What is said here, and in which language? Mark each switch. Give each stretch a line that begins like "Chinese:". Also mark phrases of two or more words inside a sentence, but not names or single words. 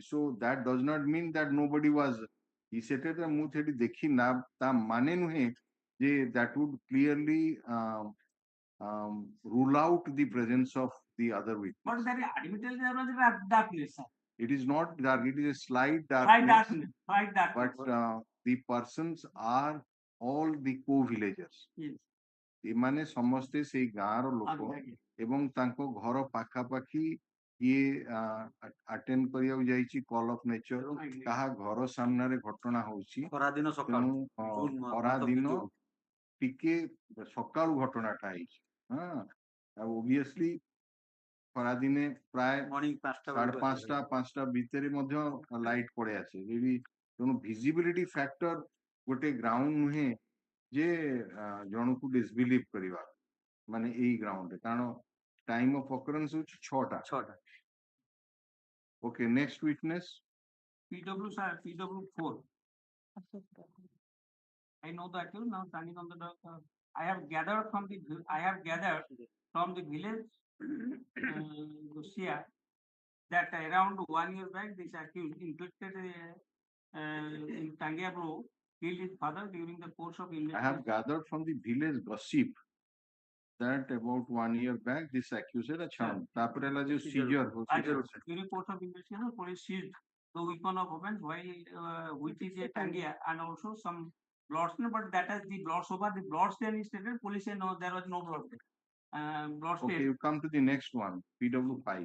English: So that does not mean that nobody was. That would clearly rule out the presence of the other witness. but there admittedly there was a darkness, sir. It is not dark, it is a slight Slight darkness, darkness. but the persons are all the co-villagers. Yes.
Odia: ଏମାନେ ସମସ୍ତେ ସେଇ ଗାଁର ଲୋକ ଏବଂ ତାଙ୍କ ଘର ପାଖାପାଖି ଇଏ ଆଟେଣ୍ଡ କରିବାକୁ ଯାଇଛି
English: call of nature,
Odia: କାହା ଘର ସାମ୍ନାରେ ଘଟଣା ହଉଛି, ତେଣୁ ଖରାଦିନ ଟିକେ ସକାଳୁ ଘଟଣାଟା ହେଇଛି। ଆଉ ଓବିୟସଲି ଖରାଦିନେ ପ୍ରାୟ 5:30 ଭିତରେ ମଧ୍ୟ ଲାଇଟ୍ ପଳେଇ ଆସେ, ତେଣୁ
English: visibility factor
Odia: ଗୋଟେ ଗ୍ରାଉଣ୍ଡ ନୁହେଁ ଯେ ଜଣକୁ ଡିସବିଲିଭ କରିବା, ମାନେ ଏଇ ଗ୍ରାଉଣ୍ଡରେ, କାରଣ
English: time of occurrence
Odia: ହଉଛି 6ଟା।
English: Okay, next witness. PW sir, PW4. I know that you now standing on the dock. I have gathered from the village Lucia that around 1 year back this accused inflicted in Tangia blow killed his father during the course of I investigation. have gathered from the village gossip that about 1 year back this accused a child.
Odia: ତାପରେ ହେଲା ଯୋଉ seizure
English: During course of investigation, police seized the weapon of offense which is a Tangia and also some bloods, but that is the bloods over the blood stain is stated. Police say no, there was no blood there. Blood stain. Okay, you come to the next one, PW5.